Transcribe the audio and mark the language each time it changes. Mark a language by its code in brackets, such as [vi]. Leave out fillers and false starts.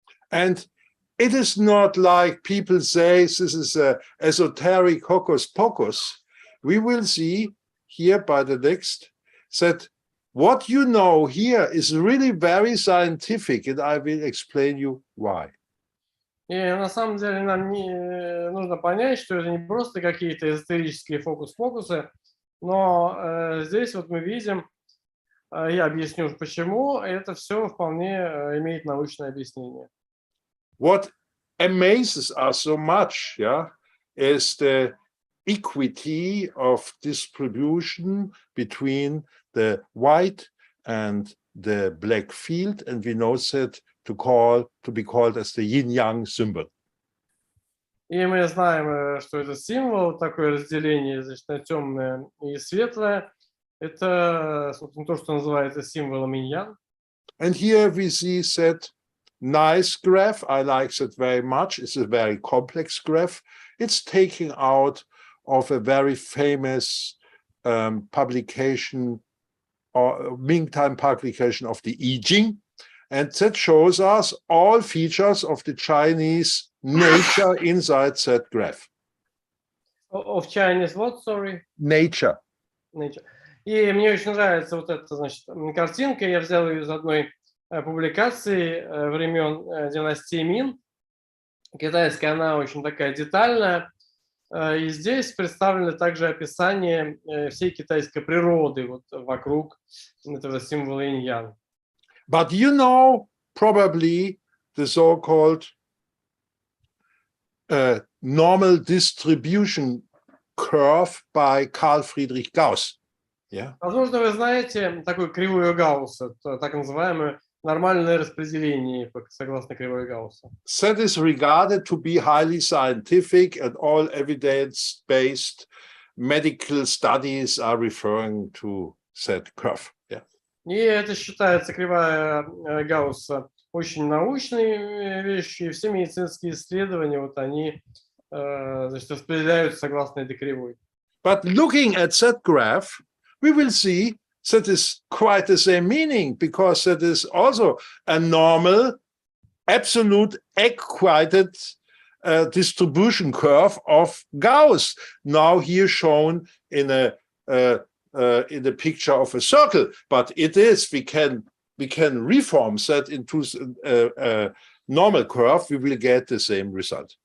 [en] And it is not like people say this is a esoteric hocus pocus. We will see here by the next that what you know here is really very scientific, and I will explain you why. [ru] И на самом деле нам нужно понять, что это не просто какие-то эзотерические фокус-покусы, но здесь вот мы видим, я объясню почему, это все вполне имеет научное объяснение. [en] What amazes us so much, is the equity of distribution between the white and the black field, and we know that to be called as the yin-yang symbol. [ru] И мы знаем, что это символ, такое разделение, значит, на темное и светлое. Это, собственно, то, что называется символом инь-ян. [en] And here we see that nice graph. I like that very much. It's a very complex graph. It's taken out of a very famous publication or Ming-time publication of the I-Chzin, and that shows us all features of the Chinese nature inside that graph. Of Chinese what, sorry? Nature. Nature. [ru] И мне очень нравится вот эта, значит, картинка. Я взял ее из одной публикации времен династии Мин. Китайская, она очень такая детальная. И здесь представлено также описание всей китайской природы вот вокруг этого символа инь-ян. [en] But you know probably the so-called normal distribution curve by Carl Friedrich Gauss. Yeah. [ru] Возможно, вы знаете такую кривую Гаусса, так называемое нормальное распределение согласно кривой Гаусса. [en] That is regarded to be highly scientific, and all evidence-based medical studies are referring to that curve. Yeah. [ru] И это считается кривая Гаусса очень научной вещью, и все медицинские исследования, вот они, значит, распределяются согласно этой кривой. [en] But looking at that graph, we will see that is quite the same meaning, because that is also a normal, absolute, equated distribution curve of Gauss. Now here shown in the picture of a circle, but it is, we can reform that into a normal curve, we will get the same result.